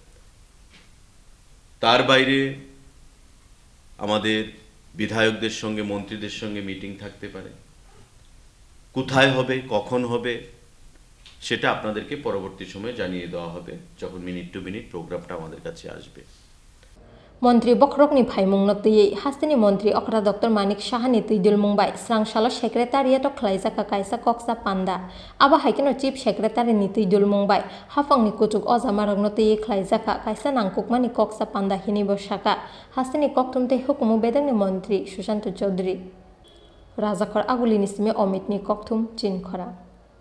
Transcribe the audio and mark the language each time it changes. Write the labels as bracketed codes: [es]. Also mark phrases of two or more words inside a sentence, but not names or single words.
[bn] তার বাইরে আমাদের বিধায়কদের সঙ্গে মন্ত্রীদের সঙ্গে মিটিং থাকতে পারে কোথায় হবে কখন হবে সেটা আপনাদেরকে পরবর্তী সময়ে জানিয়ে দেওয়া হবে যখন [en] minute to minute [bn] প্রোগ্রামটা আমাদের কাছে আসবে [trp] Mantri Bokhorokni phaimung no tui hasteni Mantri Okra Dr. Manik Shahani tuidul mungbai Strangsala secretariat o khlaijaka kaisa koksa panda aba haikeno [en] chief secretary [trp] ni tuidul mungbai hafangni kuchuk ojamarok no tui khlaijaka kaisa nangkukmani koksa panda hini bosaka hasteni koktumte hukumu bedani Mantri Sujanto Chaudhary Rajakor Agulini sime Omitni koktum Chin Khorang